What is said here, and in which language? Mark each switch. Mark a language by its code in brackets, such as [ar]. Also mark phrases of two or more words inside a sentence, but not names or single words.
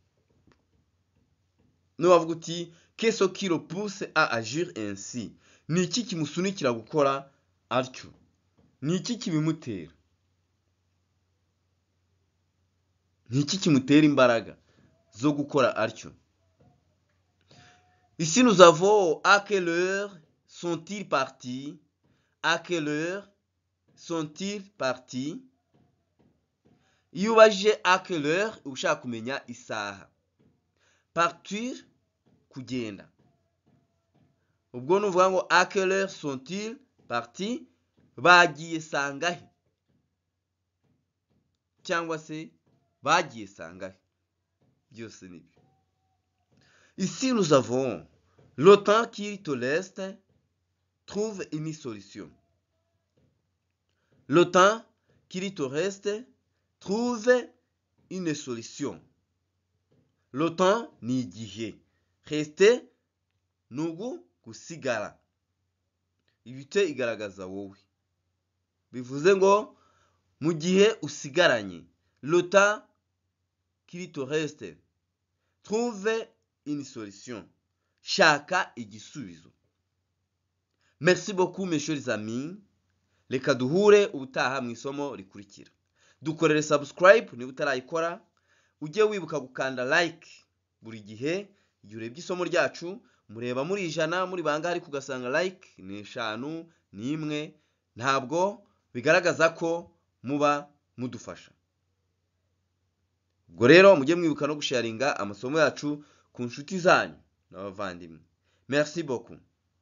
[rw] Nuwavuga uti [fr] qu'est-ce qui le pousse à agir ainsi? [rw] Ni iki kimusunikira gukora atyo? Ni iki kibimutera? Ni iki kimutera imbaraga zo gukora atyo? [fr] Ici nous avons à quelle heure sont-ils partis? À quelle heure sont-ils partis? [rw] Iyo ubajije [fr] à quelle heure [rw] ushaka kumenya isaha. Partir kugenda. Ubwo nuvuga ngo [fr] à quelle heure sont-ils partis? [rw] Bagiye sangahe? Cyangwa se bagiye sangahe? Byose nibyo. [fr] Ici nous avons le temps qui te reste, trouve une solution. Le temps qui te reste, trouve une solution. Le temps [rw] ni igihe. Reste nugu gusigara. Ibite igaragaza wowe. Bivuze ngo mu gihe usigaranye. [fr] Le temps qui te reste, trouve une solution. [rw] Shaka igisubizo. [fr] Merci beaucoup mes chers amis. [rw] Reka duhure ubutaha mu isomo rikurikira. Dukorere subscribe niba utarayikora. Ujye wibuka gukanda like buri gihe igihe urebye isomo ryacu. Mureba muri 100 muri bangahe ariko ugasanga like ni 5 ni 1. Ntabwo bigaragaza ko muba mudufasha. Ubwo rero mujye mwibuka no gusharinga amasomo yacu ku nshuti zanyu n'abavandimwe. [fr] Merci beaucoup.